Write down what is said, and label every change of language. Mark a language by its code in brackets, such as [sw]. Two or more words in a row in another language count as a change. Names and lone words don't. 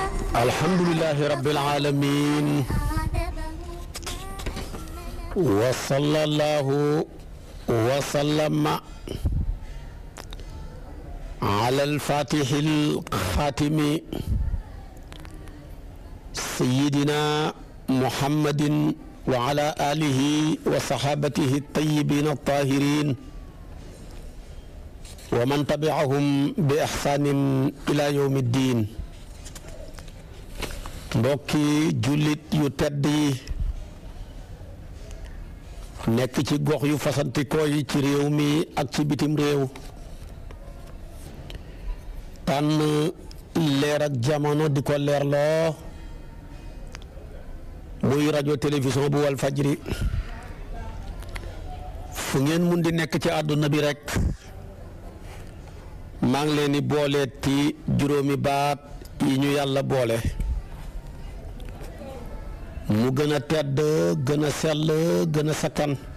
[ar] الحمد لله رب العالمين وصلى الله وسلم على الفاتح الخاتم سيدنا محمد وعلى آله وصحابته الطيبين الطاهرين ومن تبعهم بإحسان إلى يوم الدين. [wo] mbokki jullit yu tedd yi nekk ci gox yu fasantikoo yi ci réew mi ak ci bitim réew tànn leer ak jamono di ko leerloo muy rajo télévision bu wal fajri fu ngeen mun di nekk ci àdduna bi rekk maa ngi leen di booleet ci juróomi baat yi ñu yàlla boole mu gën a tedd gën a sell gën a sakkan